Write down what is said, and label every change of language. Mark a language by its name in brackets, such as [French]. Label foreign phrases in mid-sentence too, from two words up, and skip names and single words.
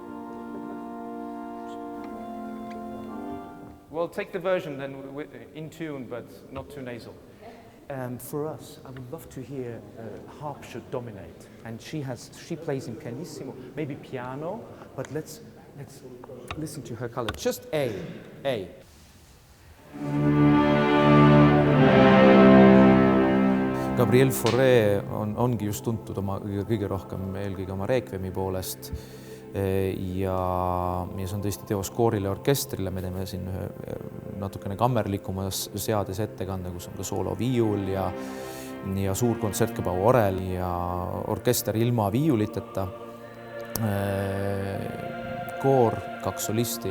[English] Well, take the version then in tune, but not too nasal. And for us, I would love to hear harp should dominate, and she plays in pianissimo, maybe piano, but let's listen to her color. Just A. [Estonian] Ka Gabriel Fauré ongi just tuntud kõige rohkem eelkõige oma Requiemi poolest ja see on tõesti teos koorile ja orkestrile. Me teeme siin natukene kammerlikumas seades ettekande, kus on ka sooloviiul ja suur kontsertgebau orel ja orkester ilma viiuliteta, koor, 2 solisti.